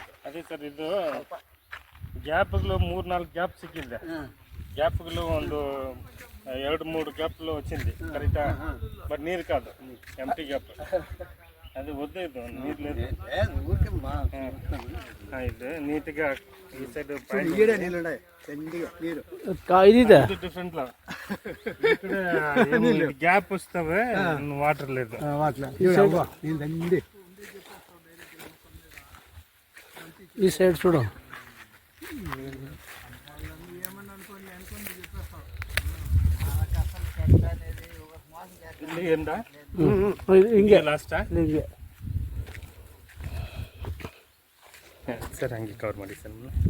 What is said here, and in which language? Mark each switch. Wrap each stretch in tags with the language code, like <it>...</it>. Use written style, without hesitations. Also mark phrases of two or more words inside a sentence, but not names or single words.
<kn>ಅದೇ ಸರ್, ಇದು ಗ್ಯಾಪ್ಗಳು 3-4 ಗ್ಯಾಪ್ ಸಿಕ್ಕಿದೆ.</kn> <te>గ్యాప్లు ಒಂದು 2-3 గ్యాప్లు వచ్చింది కరెక్టా, బట్ నీరు కాదు,</te> <en>empty gap.</en> <te>అది వద్దు, ఇది నీరు లేదు. ఇది నీట్గా ఈ సైడ్ డిఫరెంట్ లా ఇక్కడ గ్యాప్ వస్తావే, వాటర్ లేదు. ఈ సైడ్ చూడు.</te> <kn>ಹಿಂಗೆ ಲಾಸ್ಟಾ ಸರ್, ಹಂಗೆ ಕವರ್ ಮಾಡಿ ಸರ್.</kn>